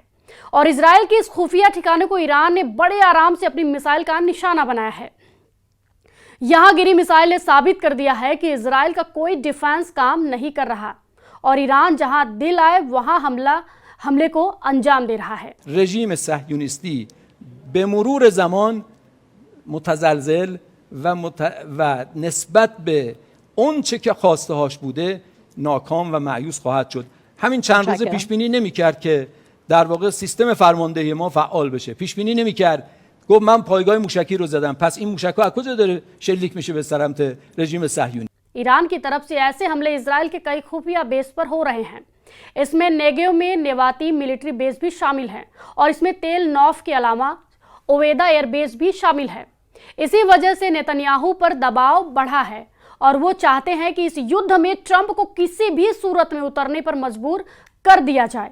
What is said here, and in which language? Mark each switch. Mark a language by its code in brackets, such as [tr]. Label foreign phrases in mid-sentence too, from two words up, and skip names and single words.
[hi] और इजराइल के इस खुफिया ठिकाने को ईरान ने बड़े आराम से अपनी मिसाइल का निशाना बनाया है। यहां गिरी मिसाइल ने साबित कर दिया है कि इजराइल का कोई डिफेंस काम नहीं कर रहा और ईरान जहां दिल आए वहां हमले को अंजाम दे रहा है। [fa] رژیم صهیونیستی به مرور زمان متزلزل و نسبت به اون چه که خواسته هاش بوده ناکام و مایوس خواهد شد. همین چند روز پیش بینی نمی‌کرد که در واقع سیستم فرماندهی ما فعال بشه. پیش بینی نمی‌کرد گفت من پایگاه موشکی رو زدم، پس این موشک‌ها از کجا داره شلیک میشه به سمت رژیم صهیونی. [hi] ईरान की तरफ से ऐसे हमले इजराइल के कई खुफिया बेस पर हो रहे हैं। इसमें नेगेव में नेवाती [en] military base [hi] भी शामिल है और इसमें तेल नौफ के अलावा ओवेदा एयरबेस भी शामिल है। इसी वजह से नेतन्याहू पर दबाव बढ़ा है और वो चाहते हैं कि इस युद्ध में ट्रंप को किसी भी सूरत में उतरने पर मजबूर कर दिया जाए।